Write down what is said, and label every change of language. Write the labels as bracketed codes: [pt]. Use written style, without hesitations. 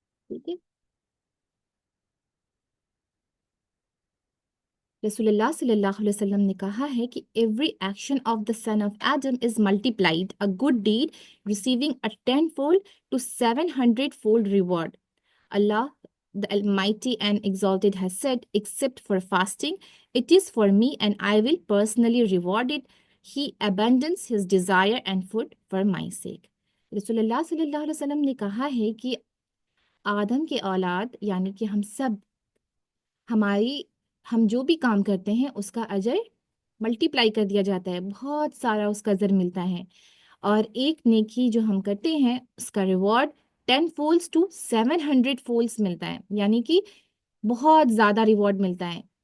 [hi] ठीक है। रसूलुल्लाह सल्लल्लाहु अलैहि वसल्लम ने कहा है कि [en] Every action of the son of Adam is multiplied a good deed receiving a 10 fold to 700 fold reward. Allah, the Almighty and Exalted, has said, except for fasting, it is for me and I will personally reward it. He abandons his desire and food for my sake. [hi] रसूलुल्लाह सल्लल्लाहु अलैहि वसल्लम ने कहा है कि आदम के औलाद यानी कि हम सब, हमारी हम जो भी काम करते हैं उसका अजर मल्टीप्लाई कर दिया जाता है, बहुत सारा उसका अजर मिलता है। और एक नेकी जो हम करते हैं उसका रिवॉर्ड [en] 10 folds to 700 folds [hi] मिलता है, यानी कि बहुत ज़्यादा रिवॉर्ड मिलता है।